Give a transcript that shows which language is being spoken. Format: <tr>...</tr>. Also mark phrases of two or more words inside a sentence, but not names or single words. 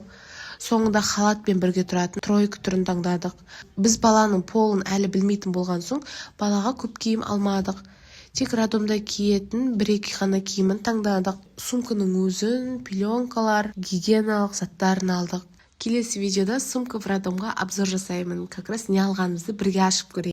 <kk>Соңында халатпен бірге тұратын тройка түрін таңдадық. Біз баланың полын әлі білмейтін болған соң, балаға көп киім алмадық. Тек роддомда киетін 1-2 ғана киімін таңдадық. Сумканың өзін, пеленкалар, гигиеналық заттарын алдық. Келесі видеода</kk> <ru>сумка в роддомға</ru> <kk>обзор жасаймын.</kk> <ru>Как раз</ru> <kk>не алғанымызды бірге ашып көрейік.</kk>